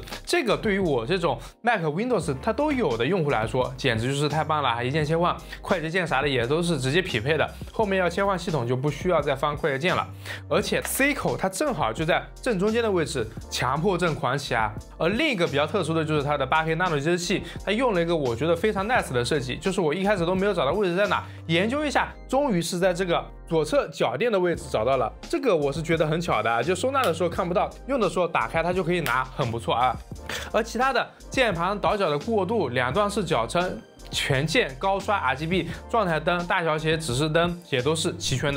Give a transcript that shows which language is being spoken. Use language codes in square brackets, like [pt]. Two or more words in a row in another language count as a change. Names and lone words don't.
[zh] 這個對於我這種 Mac、Windows 它都有的用戶來說，簡直就是太棒了，一鍵切換，快捷鍵啥的也都是直接匹配的，後面要切換系統就不需要再翻快捷鍵了。而且 C 口它正好就在正中間的位置，強迫症狂喜啊！而另一個比較特殊的就是它的8K Nano 接器，它用了一個我覺得非常 nice 的設計，就是我一開始都沒有找到位置在哪，研究一下，終於是在這個左側腳墊的位置找到了。這個我是覺得很巧的啊，就收納的時候看不到，用的時候打開它就可以拿，很不錯啊。而其他的鍵盤倒角的過渡，兩段式腳撐，全鍵高刷 RGB 狀態燈、大小寫指示燈也都是齊全的。